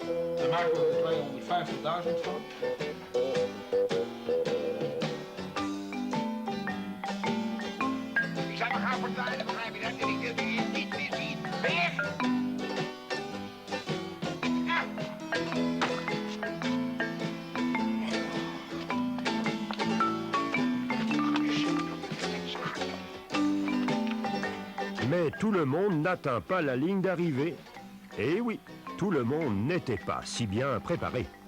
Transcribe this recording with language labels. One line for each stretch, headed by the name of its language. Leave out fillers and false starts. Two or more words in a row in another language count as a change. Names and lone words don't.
Dutch: Daar maken we er 250.000 van. Ik zou me gaan vertellen, begrijp je dat? En ik wil je niet meer zien. Weg! Ja.
French: Mais tout le monde n'atteint pas la ligne d'arrivée. Et oui, tout le monde n'était pas si bien préparé.